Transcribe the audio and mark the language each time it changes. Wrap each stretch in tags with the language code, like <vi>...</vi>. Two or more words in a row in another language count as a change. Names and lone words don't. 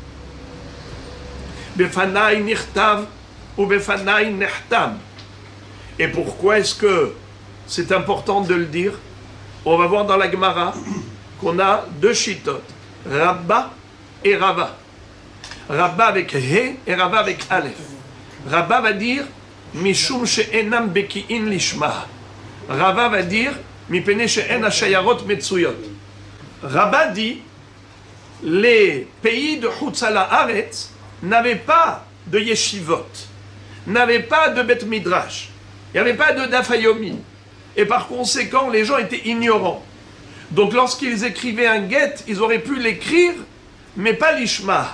<he>בפני נכתב, ou בפני נחתם.</he> <fr>Et pourquoi est-ce que c'est important de le dire? On va voir dans la Gemara qu'on a 2 shittot, Rabba et Rava. Rabba avec He et Rava avec Aleph.</fr> <he>Rabba</he> <fr>va dire</fr> <he>משום שאינם בקיאין לשמה. Rava</he> <fr>va dire</fr> <he>מפני שאין השיירות מצויות.</he> <fr>Rabba dit les pays de Chutz La'aretz n'avaient pas de yeshivot, n'avaient pas de</fr> <he>בית מדרש,</he> <fr>il n'y avait pas de</fr> <he>דף היומי.</he> <fr>Et par conséquent, les gens étaient ignorants. Donc lorsqu'ils écrivaient un guet, ils auraient pu l'écrire, mais pas l'ishma.</fr>